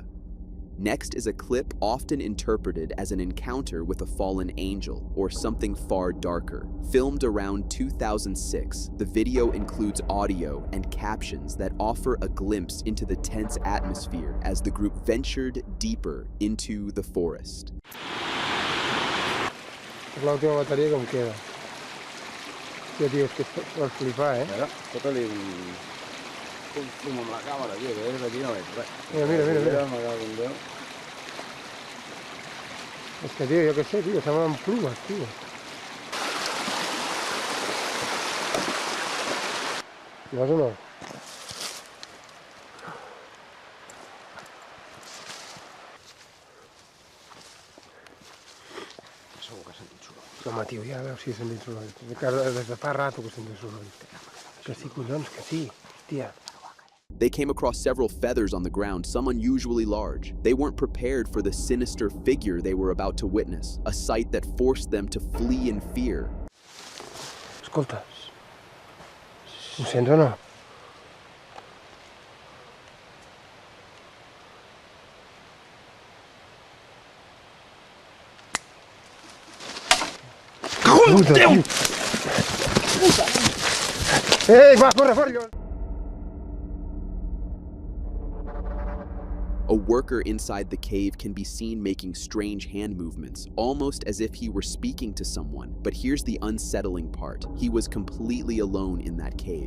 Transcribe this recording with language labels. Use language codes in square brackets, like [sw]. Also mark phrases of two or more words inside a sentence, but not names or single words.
[en] Next is a clip often interpreted as an encounter with a fallen angel or something far darker. Filmed around 2006, the video includes audio and captions that offer a glimpse into the tense atmosphere as the group ventured deeper into the forest. [es] Es la última batería que me queda. Tío, es que esto va a flipar, ¿eh? Como la cámara, tío, que desde aquí no ves. Mira. Es que, tío, yo qué sé, tío, se llaman plumas, tío. ¿Más o no? [ca] Segur que sentim soroll. Home, tio, ja veus si sentim soroll. Des de fa rato que sentim soroll. Que sí, collons, que sí. Hòstia. [en] They came across several feathers on the ground, some unusually large. They weren't prepared for the sinister figure they were about to witness, a sight that forced them to flee in fear. [ca] Escolta. Ho sents o no? Puta, tio! Ei, va, corre, corre! [en] A worker inside the cave can be seen making strange hand movements, almost as if he were speaking to someone. But here's the unsettling part. He was completely alone in that cave.